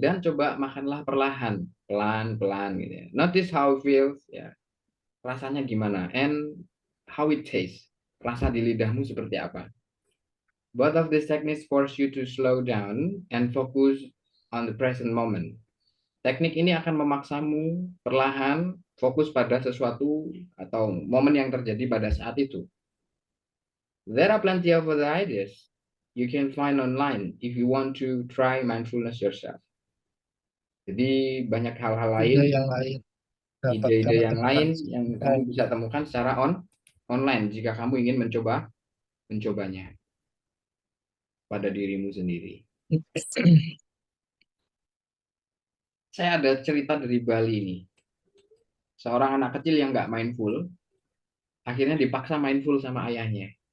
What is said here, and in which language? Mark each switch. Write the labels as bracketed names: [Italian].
[Indonesian] Dan coba makanlah perlahan, pelan-pelan gitu ya. [English] Notice how it feels, ya. [Indonesian] Rasanya gimana? [English] And how it tastes. [Indonesian] Rasa di lidahmu seperti apa? [English] Both of these techniques force you to slow down and focus on the present moment. [Indonesian] Teknik ini akan memaksamu perlahan fokus pada sesuatu atau momen yang terjadi pada saat itu. [English] There are plenty of other ideas you can find online if you want to try mindfulness yourself. [Indonesian] Jadi banyak hal-hal lain, ide yang lain. ide-ide yang lain yang kamu bisa temukan secara online jika kamu ingin mencobanya pada dirimu sendiri. Saya ada cerita dari Bali ini. Seorang anak kecil yang nggak mindful, akhirnya dipaksa mindful sama ayahnya.